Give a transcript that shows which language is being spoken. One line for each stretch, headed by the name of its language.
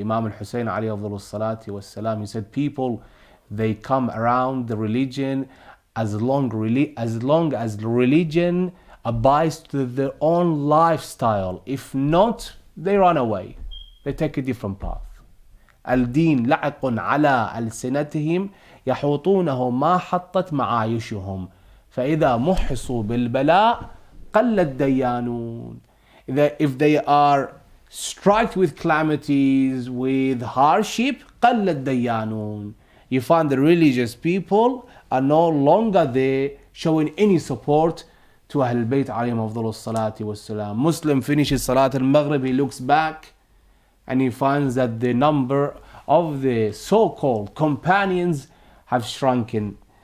English: Imam al-Hussein alayhi afdalus salati wassalam, he said, people, they come around the religion as long as the religion abides to their own lifestyle. If not, they run away. They take a different path.
Arabic: الدين لعق على ألسنتهم يحوطونه ما حطت معايشهم فإذا محصوا بالبلاء قل الديانون.
English: If they are struck with calamities, with hardship,
Arabic: قل الديانون.
English: You find the religious people are no longer there showing any support to Ahl Bayt alayhim afdalus salati wassalam. Muslim finishes Salat al-Maghrib, he looks back and he finds that the number of the so-called companions have shrunken.